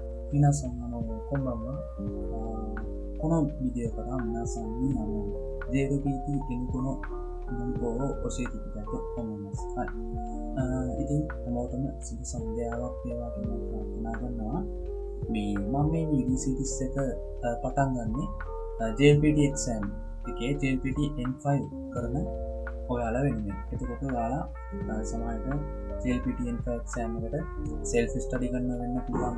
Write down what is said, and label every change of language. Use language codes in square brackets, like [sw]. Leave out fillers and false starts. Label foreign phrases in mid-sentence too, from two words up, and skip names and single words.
[ja] 皆さん、こんばんは。このビデオから皆さんにJLPT-N5 の文法を教えていきたいと思います。 [si] ඉතින් හැමෝටම සුබ සන්ධ්‍යාවක් වේවා කියලා ප්‍රාර්ථනා කරනවා. මම මේ VD-Series එක පටන් ගන්නේ JLPT exam එකේ JLPT N5 කරන ඔයාලා වෙනුවෙන්. එතකොට ඔයාලා සමහරට JLPT N5 exam එකට [en] self study [si] කරන්න වෙන්න පුළුවන්.